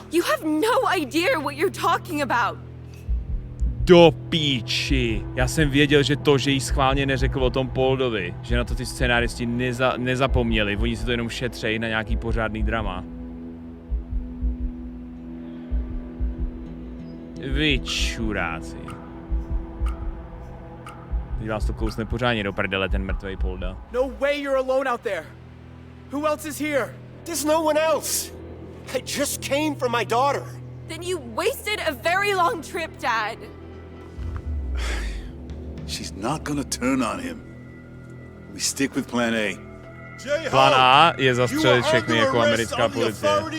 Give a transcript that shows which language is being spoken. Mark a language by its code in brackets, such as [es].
[en] You have no idea what you're talking about. [cs] Do píči. Já jsem věděl, že to, že jí schválně neřekl o tom Poldovi, že na to ty scénáristi nezapomněli. Oni si to jenom šetřejí na nějaký pořádný drama. Vy čuráci. Teď vás to kousne pořádně do prdele, ten mrtvej Polda. [en] No way you're alone out there. Who else is here? There's no one else. I just came for my daughter. Then you wasted a very long trip, Dad. She's not gonna turn on him. We stick with plan A. [cs] Plán A je zastřelit všechny jako americká policie.